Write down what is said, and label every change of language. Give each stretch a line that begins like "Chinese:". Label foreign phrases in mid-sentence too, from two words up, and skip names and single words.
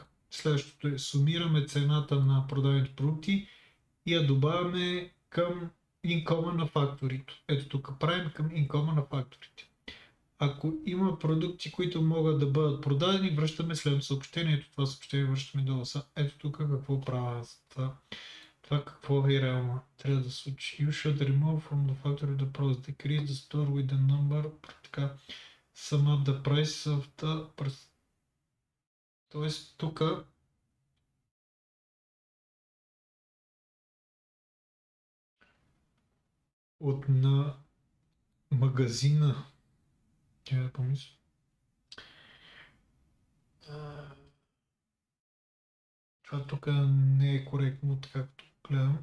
Bulgarian: Следващото е сумираме цената на продадените продукти и я добавяме към инкома на факторите. Ето тук правим към инкома на факторите. Ако има продукти, които могат да бъдат продадени, връщаме следното съобщение. Ето това съобщение връщаме долу. Ето тук какво правя за това. Това какво е реално? Трябва да случи.
English: You should remove from the factory the price, decrease the store with the number, така, sum up the price of the...
Bulgarian: Тоест тук от на магазина, трябва да помисля. Това тук не е коректно, така както гледам.